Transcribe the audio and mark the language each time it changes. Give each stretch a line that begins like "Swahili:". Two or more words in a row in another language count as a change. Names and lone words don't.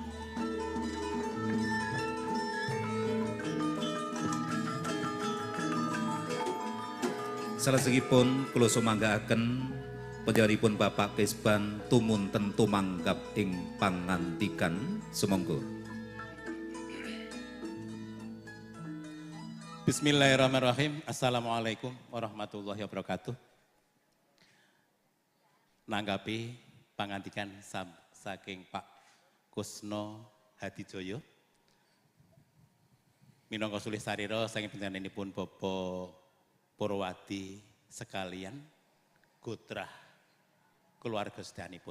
Javanese: Salajengipun kula sumanggaaken panjenenganipun Bapak Kesban tumunten tumanggap ing pangandikan sumangga.
Arabic: بسم الله الرحمن الرحيم. السلام عليكم ورحمة الله وبركاته.
Javanese: Nanggapi pangandikan saking Pak Kusno Hadijoyo minangka sulih sarira saking panjenenganipun Bapak Purwati sekalian gotrah keluarga sedayanipun.